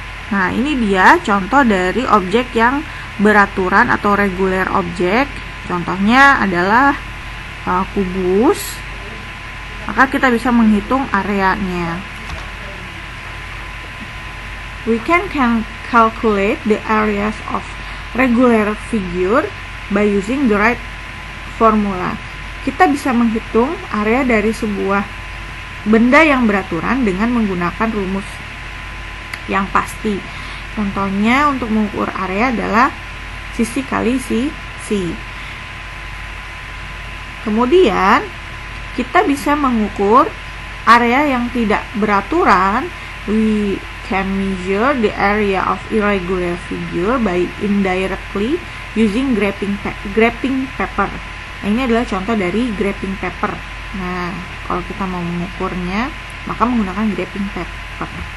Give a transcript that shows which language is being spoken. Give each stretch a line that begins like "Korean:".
Indonesian: Nah, ini dia contoh dari objek yang beraturan atau regular objek. Contohnya adalah kubus. Maka kita bisa menghitung areanya.
English: We can calculate the areas of regular figure by using the right formula.
Indonesian: Kita bisa menghitung area dari sebuah benda yang beraturan dengan menggunakan rumus yang pasti. Contohnya untuk mengukur area adalah sisi kali sisi. Kemudian kita bisa mengukur area yang tidak beraturan.
English: We can measure the area of irregular figure by indirectly using graphing paper.
Indonesian: Nah, ini adalah contoh dari graphing paper. Nah, kalau kita mau mengukurnya maka menggunakan graphing paper.